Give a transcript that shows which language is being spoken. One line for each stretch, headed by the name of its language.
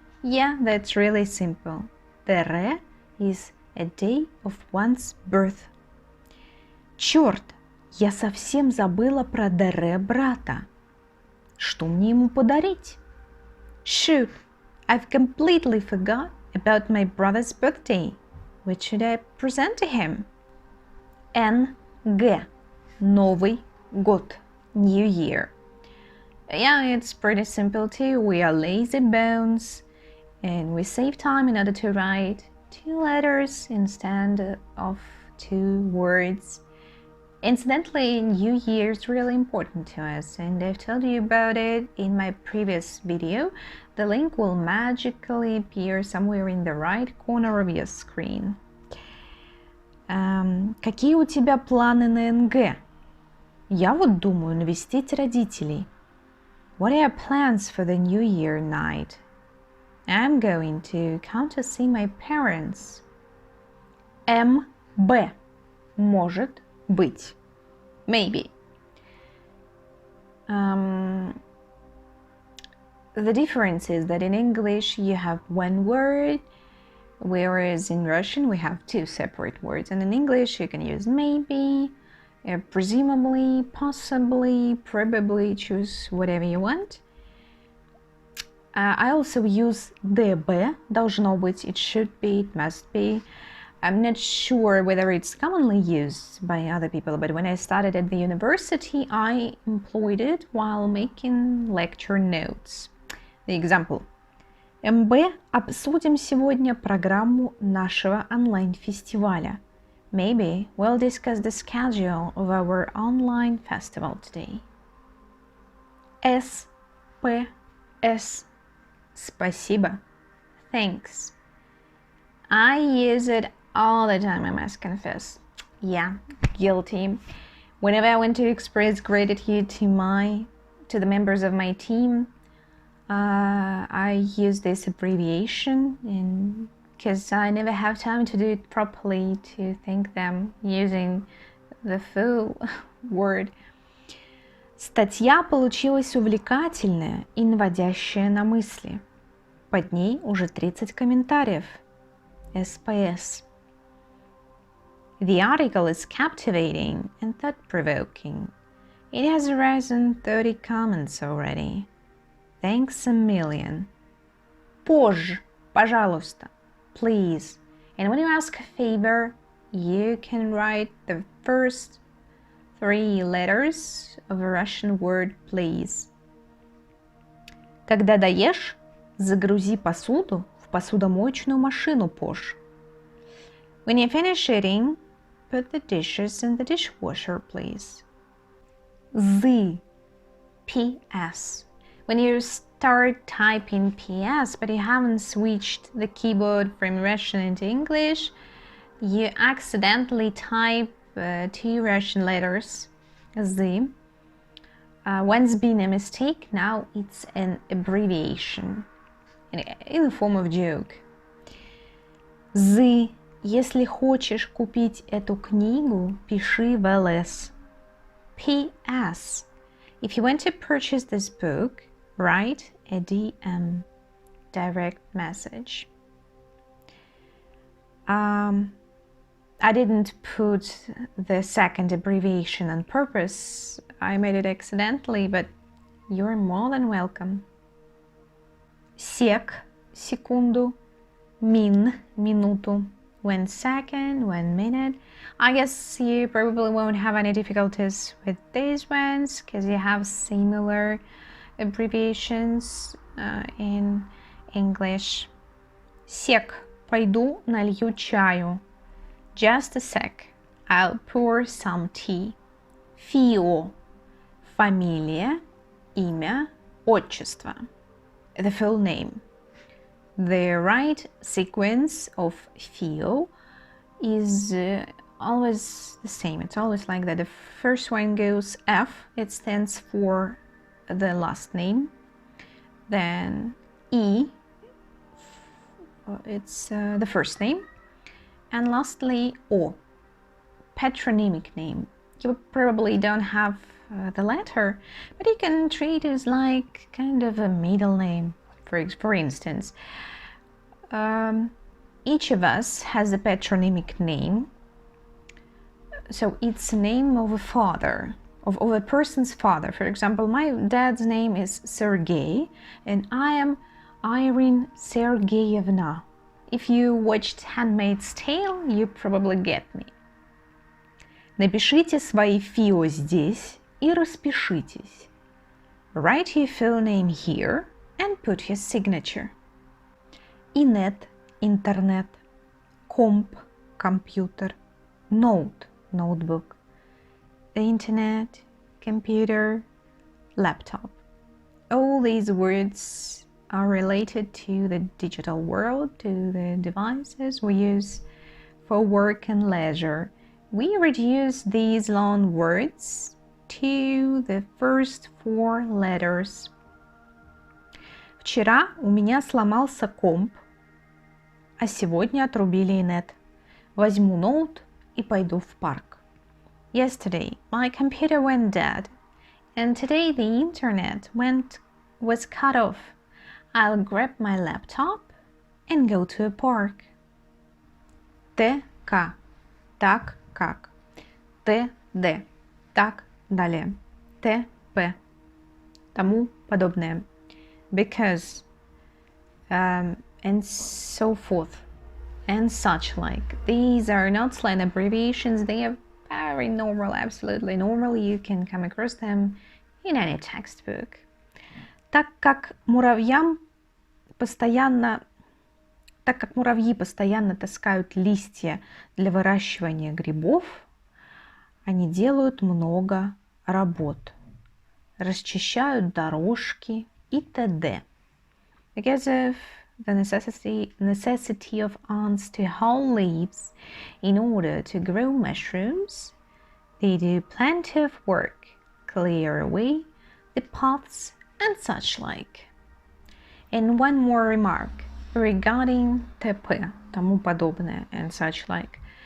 English: Yeah, that's really simple. ДР is a day of one's birth.
Russian: Черт, я совсем забыла про ДР брата. Что мне ему подарить?
English: Shoot, I've completely forgot about my brother's birthday. What should I present to him?
Russian: НГ. Новый год.
English: New Year. Yeah, it's pretty simple too. We are lazy bones and we save time in order to write 2 letters instead of 2 words. Incidentally, New Year is really important to us, and I've told you about it in my previous video The link will magically appear somewhere in the right corner of your screen.
Russian: Какие у тебя планы на НГ? Я вот думаю навестить родителей.
English: What are your plans for the New Year night? I'm going to come to see my parents.
Russian: МБ. Может быть.
English: Maybe. The difference is that in English you have one word, whereas in Russian we have two separate words. And in English you can use maybe, presumably, possibly, probably, choose whatever you want. I also use ДБ,
Russian: должно быть,
English: it should be, it must be. I'm not sure whether it's commonly used by other people, but when I started at the university, I employed it while making lecture notes. The example.
Russian: МБ, обсудим сегодня программу нашего онлайн-фестиваля.
English: Maybe we'll discuss the schedule of our online festival today.
Russian: SPS. Спасибо.
English: Thanks. I use it all the time, I must confess. Yeah, guilty. Whenever I want to express gratitude to the members of my team, I use this abbreviation because I never have time to do it properly to thank them using the full word.
Russian: Статья получилась увлекательная и наводящая на мысли. Под ней уже 30 комментариев. SPS.
English: The article is captivating and thought-provoking. It has arisen 30 comments already. Thanks a million.
Russian: Позже, пожалуйста,
English: please. And when you ask a favor, you can write the first 3 letters of a Russian word please.
Russian: Когда доешь, загрузи посуду в посудомоечную машину позже.
English: When you finish eating, put the dishes in the dishwasher, please. Z. PS. When you start typing PS, but you haven't switched the keyboard from Russian into English, you accidentally type 2 Russian letters, Z. Once been a mistake, now it's an abbreviation in the form of joke.
Russian: Z. Если хочешь купить эту книгу, пиши в ЛС.
English: PS. If you want to purchase this book, write a DM, direct message. I didn't put the second abbreviation on purpose. I made it accidentally, but you're more than welcome. Sek,
Russian: секунду, минуту,
English: 1 second, 1 minute. I guess you probably won't have any difficulties with these ones because you have similar abbreviations in English.
Russian: Sek, пойду налью чаю.
English: Just a sec, I'll pour some tea.
Russian: Фио, фамилия, имя, отчество.
English: The full name. The right sequence of FIO is always the same. It's always like that. The first one goes F, it stands for the last name. Then E, it's the first name. And lastly, O, patronymic name. You probably don't have the letter, but you can treat it as like kind of a middle name. For instance, each of us has a patronymic name, so it's a name of a father, of a person's father. For example, my dad's name is Sergey, and I am Irene Sergeyevna. If you watched Handmaid's Tale, you probably get me.
Russian: Напишите свои ФИО здесь и распишитесь.
English: Write your full name here and put your signature.
Russian: ИНЕТ, Интернет, КОМП, Компьютер, НОУТ, Ноутбук,
English: the Internet, Computer, Laptop. All these words are related to the digital world, to the devices we use for work and leisure. We reduce these long words to the first 4 letters.
Russian: Вчера у меня сломался комп, а сегодня отрубили ИНЕТ. Возьму ноут и пойду в парк.
English: Yesterday, my computer went dead, and today the internet was cut off. I'll grab my laptop and go to a park.
Russian: ТК. Так как. ТД. Так далее. ТП. Тому подобное.
English: Because. And so forth. And such like. These are not slang abbreviations. They are very normal, absolutely normal. You can come across them in any textbook.
Russian: Так как муравьи постоянно таскают листья для выращивания грибов, они делают много работ, расчищают дорожки и т.д.
English: Because of the necessity of ants to haul leaves in order to grow mushrooms, they do plenty of work, clear away the paths and such like. And one more remark regarding ТП,
Russian: тому подобное,
English: and such like.